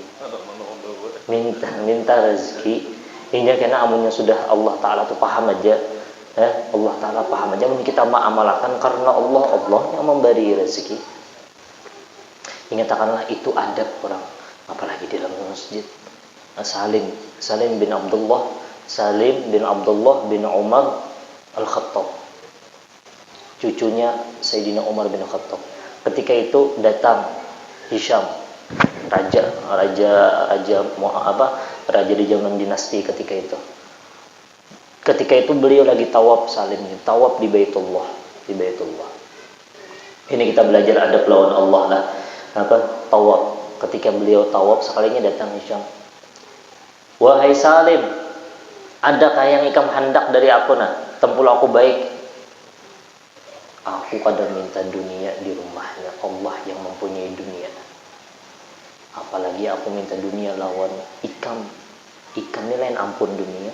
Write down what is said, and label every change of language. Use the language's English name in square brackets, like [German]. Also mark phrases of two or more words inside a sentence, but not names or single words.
[Banjar] Minta rezeki. Ini karena amunnya sudah Allah Ta'ala tuh paham aja. Allah Ta'ala paham aja. Mungkin kita ma'amalakan karena Allah yang memberi rezeki. Ingatkanlah itu adab orang. Apalagi di dalam masjid. Salim bin Abdullah bin Umar Al-Khattab. Cucunya Sayyidina Umar bin Khattab. Ketika itu datang Hisham, raja di zaman dinasti ketika itu. Ketika itu beliau lagi tawaf tawaf di Baitullah. Ini kita belajar adab lawan Allah lah. Tawaf. Ketika beliau tawaf sekalinya datang Hisham. Wahai Salim, adakah yang ikam hendak dari aku tempul aku baik? Aku kadang minta dunia di rumahnya Allah yang mempunyai dunia. Apalagi aku minta dunia lawan ikam ini lain ampun dunia.